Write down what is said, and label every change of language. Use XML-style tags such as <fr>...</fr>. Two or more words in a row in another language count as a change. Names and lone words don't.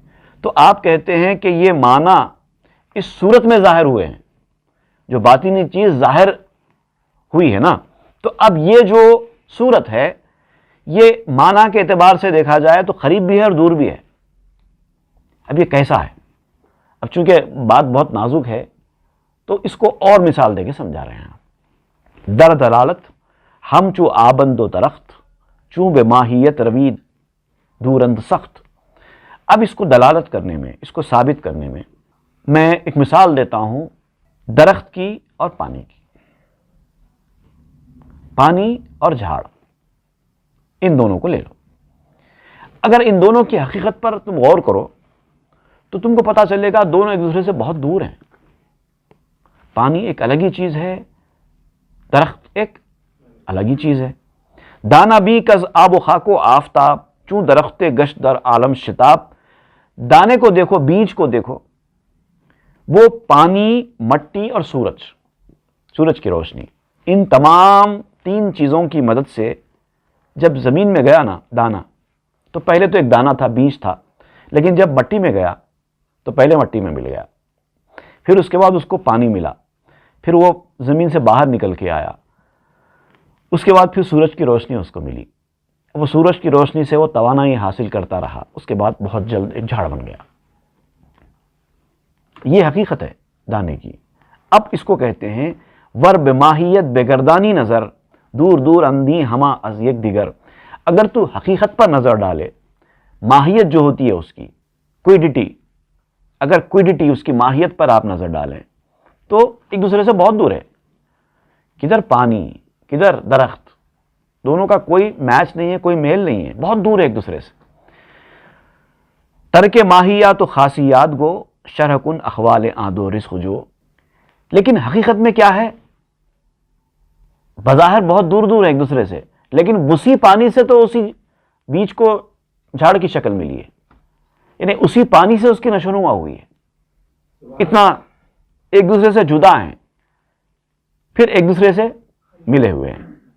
<ur>تو آپ کہتے ہیں کہ یہ معنی اس صورت میں ظاہر ہوئے ہیں، جو باطنی چیز ظاہر ہوئی ہے نا. تو اب یہ جو صورت ہے، یہ معنی کے اعتبار سے دیکھا جائے تو قریب بھی ہے اور دور بھی ہے. اب یہ کیسا ہے؟ اب چونکہ بات بہت نازک ہے تو اس کو اور مثال دے کے سمجھا رہے ہیں.</ur> <fa>در دلالت ہم چو آبند و درخت، چوں بے ماہیت روید دورند سخت.</fa> <ur>اب اس کو دلالت کرنے میں، اس کو ثابت کرنے میں میں ایک مثال دیتا ہوں درخت کی اور پانی کی. پانی اور جھاڑ، ان دونوں کو لے لو. اگر ان دونوں کی حقیقت پر تم غور کرو تو تم کو پتا چلے گا دونوں ایک دوسرے سے بہت دور ہیں. پانی ایک الگ ہی چیز ہے، درخت ایک الگ ہی چیز ہے.</ur> <fa>دانا بھی کز آب و خاک و آفتاب، چوں درخت گشت در عالم شتاب.</fa> <ur>دانے کو دیکھو، بیج کو دیکھو، وہ پانی، مٹی اور سورج کی روشنی، ان تمام تین چیزوں کی مدد سے جب زمین میں گیا نا دانا، تو پہلے تو ایک دانا تھا، بیج تھا، لیکن جب مٹی میں گیا تو پہلے مٹی میں مل گیا، پھر اس کے بعد اس کو پانی ملا، پھر وہ زمین سے باہر نکل کے آیا، اس کے بعد پھر سورج کی روشنی اس کو ملی. وہ سورج کی روشنی سے وہ توانائی حاصل کرتا رہا، اس کے بعد بہت جلد ایک جھاڑ بن گیا. یہ حقیقت ہے دانے کی. اب اس کو کہتے ہیں</ur> <fa>ور بماہیت بگردانی نظر، دور دور اندھی ہما از یک دیگر.</fa> <ur>اگر تو حقیقت پر نظر ڈالے، ماہیت جو ہوتی ہے اس کی، کوئڈٹی، اگر کوئڈٹی اس کی ماہیت پر آپ نظر ڈالیں تو ایک دوسرے سے بہت دور ہے. کدھر پانی، کدھر درخت، دونوں کا کوئی میچ نہیں ہے، کوئی میل نہیں ہے، بہت دور ہے ایک دوسرے سے.</ur> <fa>ترک ماہیات و خاصیات گو، شرح کن اخوال آد و رزق جو.</fa> <ur>لیکن حقیقت میں کیا ہے؟ بظاہر بہت دور دور ہے ایک دوسرے سے، لیکن اسی پانی سے تو اسی بیج کو جھاڑ کی شکل ملی ہے، یعنی اسی پانی سے اس کی نشوونما ہوئی ہے. اتنا ایک دوسرے سے جدا ہیں، پھر ایک دوسرے سے ملے ہوئے ہیں.</ur>